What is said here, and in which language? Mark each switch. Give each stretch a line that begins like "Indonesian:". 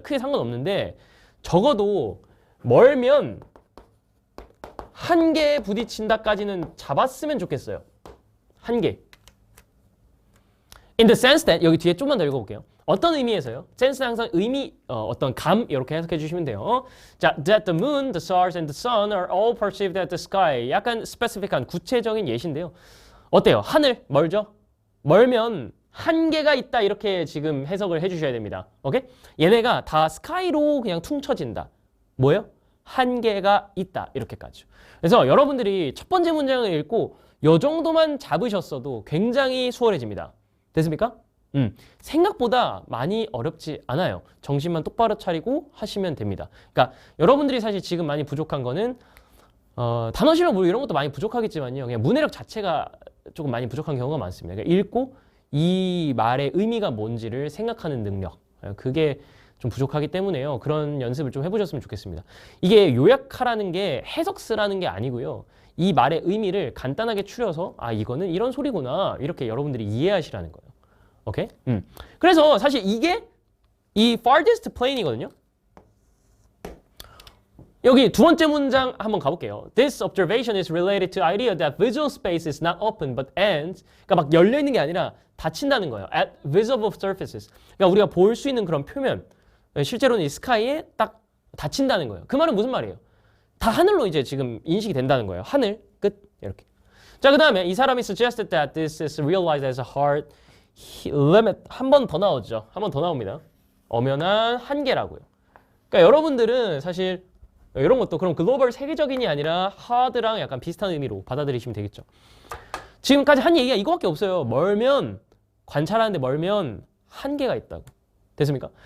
Korean: 크게 상관없는데 적어도 멀면 한계에 부딪힌다까지는 잡았으면 좋겠어요. 한계.
English: In the sense that,
Korean: 여기 뒤에 좀만 더 읽어볼게요. 어떤 의미에서요? sense는 항상 의미, 어떤 감 이렇게 해석해 주시면 돼요.
English: 자, that the moon, the stars, and the sun are all perceived at the sky.
Korean: 약간 스페시픽한 구체적인 예시인데요. 어때요? 하늘 멀죠? 멀면 한계가 있다 이렇게 지금 해석을 해주셔야 됩니다. 오케이? 얘네가 다 스카이로 그냥 퉁쳐진다. 뭐예요? 한계가 있다 이렇게까지. 그래서 여러분들이 첫 번째 문장을 읽고 요 정도만 잡으셨어도 굉장히 수월해집니다. 됐습니까? 생각보다 많이 어렵지 않아요. 정신만 똑바로 차리고 하시면 됩니다. 그러니까 여러분들이 사실 지금 많이 부족한 거는 단어 실력 뭐 이런 것도 많이 부족하겠지만요. 그냥 문해력 자체가 조금 많이 부족한 경우가 많습니다. 그러니까 읽고 이 말의 의미가 뭔지를 생각하는 능력. 그게 좀 부족하기 때문에요. 그런 연습을 좀 해보셨으면 좋겠습니다. 이게 요약하라는 게 해석 쓰라는 게 아니고요. 이 말의 의미를 간단하게 추려서 아 이거는 이런 소리구나 이렇게 여러분들이 이해하시라는 거예요. 오케이? 그래서 사실 이게 이 farthest plane이거든요. 여기 두 번째 문장 한번 가볼게요.
English: This observation is related to idea that visual space is not open but ends.
Korean: 그러니까 막 열려 있는 게 아니라 닫힌다는 거예요.
English: At visible surfaces.
Korean: 그러니까 우리가 볼 수 있는 그런 표면. 실제로는 이 스카이에 딱 닫힌다는 거예요. 그 말은 무슨 말이에요? 다 하늘로 이제 지금 인식이 된다는 거예요. 하늘, 끝, 이렇게. 자, 그 다음에 이 사람이
English: suggested that this is realized as a hard limit.
Korean: 한 번 더 나오죠. 한 번 더 나옵니다. 엄연한 한계라고요. 그러니까 여러분들은 사실 이런 것도 그럼 글로벌 세계적인이 아니라 hard랑 약간 비슷한 의미로 받아들이시면 되겠죠. 지금까지 한 얘기가 이거밖에 없어요. 멀면, 관찰하는데 멀면 한계가 있다고. 됐습니까?